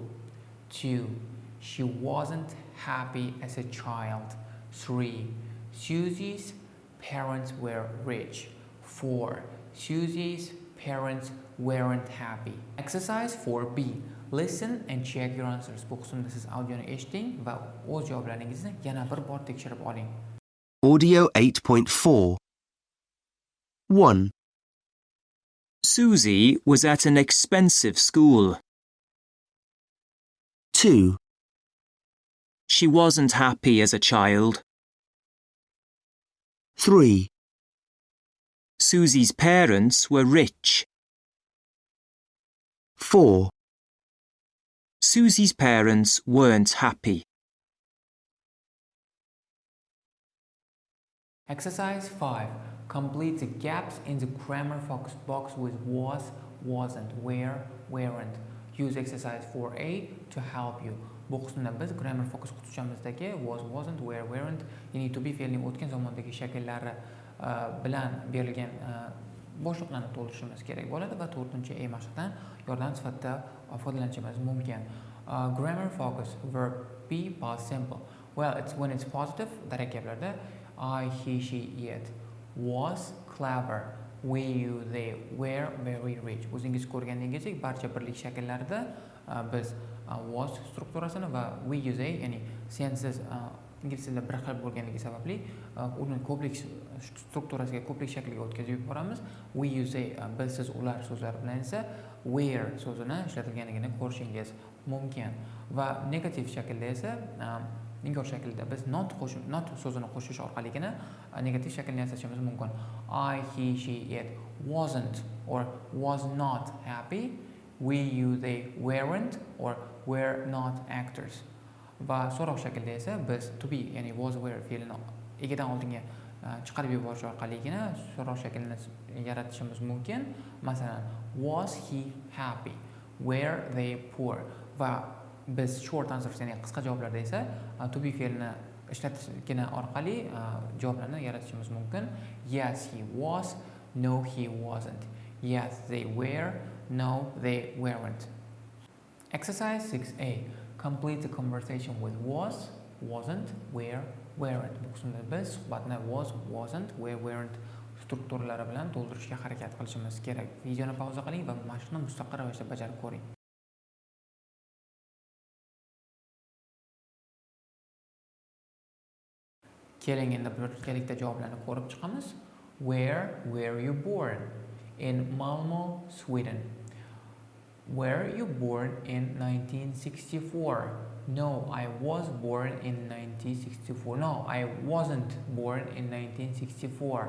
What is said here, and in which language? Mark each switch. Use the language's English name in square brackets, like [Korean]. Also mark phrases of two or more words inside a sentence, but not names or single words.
[English] 2. She wasn't happy as a child. 3. Susie's parents were rich. 4. Susie's parents weren't happy. Exercise 4B. Listen and check your answers. [Uzbek] Bu qismda siz audioni eshiting va o'z javoblaringizni yana bir bor tekshirib oling. [English] Audio 8.4. 1. Susie was at an expensive school. 2. She wasn't happy as a child. 3. Susie's parents were rich. 4. Susie's parents weren't happy. Exercise 5. Complete the gaps in the grammar box with was, wasn't, were, weren't. Use exercise 4A to help you. [Uzbek] Bu qismda biz [English] grammar focus [Uzbek] qutishamizdagi [English] was, wasn't, were, weren't, [Uzbek] ya'ni [English] to be [Uzbek] fe'lining o'tgan zamondagi shakllari bilan berilgan bo'shliqlarni to'ldirishimiz kerak bo'ladi va 4-a mashqdan yordam sifatida foydalanishimiz mumkin. [English] Grammar focus verb be past simple. Well, it's when it's positive, direct gaplarda I, he, she, it was clever, we, you, they were very rich. [Uzbek] O'zingiz ko'rganingizdek barcha birlik shakllarida biz was strukturasini va [English] we, you, they, [Uzbek] ya'ni sensiz ingliz tilida bir xil bo'lganligi sababli uni ko'plik strukturasiga, ko'plik shakliga o'tkazib yuboramiz. [English] We, you, they, [Uzbek] biz, siz, ular so'zlari bilan esa were so'zini ishlatilganligini ko'rishingiz mumkin. Va negativ shaklda esa inkor shaklida biz not so'zini qo'shish orqaligina negativ shaklni yasashimiz mumkin. [English] I, he, she, it wasn't or was not happy. We, you, they weren't or were not actors. [Uzbek] Va so'roq shaklda esa biz [English] to be [Uzbek] ya'ni [English] was, were [Uzbek] fe'lini egadan oldinga chiqarib yuborish orqaligina so'roq shaklini yaratishimiz mumkin. Masalan, [English] was he happy? Were they poor? [Uzbek] Va biz [English] short answers [Uzbek] ya'ni qisqa javoblarda esa [English] to be [Uzbek] fe'lini ishlatishgina orqali javoblarni yaratishimiz mumkin. [English] Yes, he was. No, he wasn't. Yes, they were. No, they weren't. Exercise 6A. Complete the conversation with was, wasn't, were, weren't. [Uzbek] Bu qismda biz suhbatni [English] was, wasn't, were, weren't [Uzbek] strukturalari bilan to'ldirishga harakat qilishimiz kerak. Videoni pauza qiling va mashqni mustaqil ravishda bajarib ko'ring. Keling endi birgalikda javoblarni ko'rib chiqamiz. [English] Where were you born? In Malmö, Sweden. Were you born in 1964? No, I was born in 1964. No, I wasn't born in 1964.